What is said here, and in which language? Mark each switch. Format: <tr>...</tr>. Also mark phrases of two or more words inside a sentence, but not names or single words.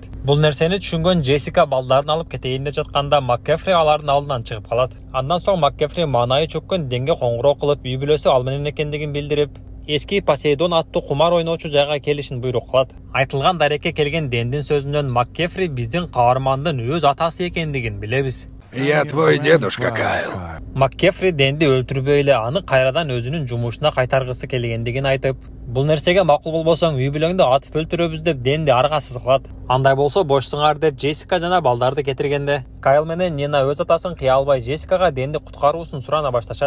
<ky>Бул нерсени түшүнгөн Джессика балдарын алып кетейин деп жатканда Маккефри алардын алдынан чыгып калат. Андан соң Маккефри маанайы чөккөн денге коңгуроо кылып, үй бүлөсү ал менен экендигин билдирип, эски Посейдон аттуу кумар ойноочу жайга келишин буйрук кылат. Айтылган дарекке келген дендин сөзүнөн Маккефри биздин каармандын өз атасы экендигин билебиз.</ky> <ru>Я твой дедушка, Кайл.</ru> <ky>Маккефри денди өлтүрбөй эле аны кайрадан өзүнүн жумушуна кайтаргысы келгендигин айтып, бул нерсеге макул болбосоң үй бүлөңдү атып өлтүрөбүз деп денди аргасыз кылат. Андай болсо бошсуңар деп Джессика жана балдарды кетиргенде, Кайл менен Нина өз атасын кыя албай Джессикага денди куткаруусун сурана башташат.</ky>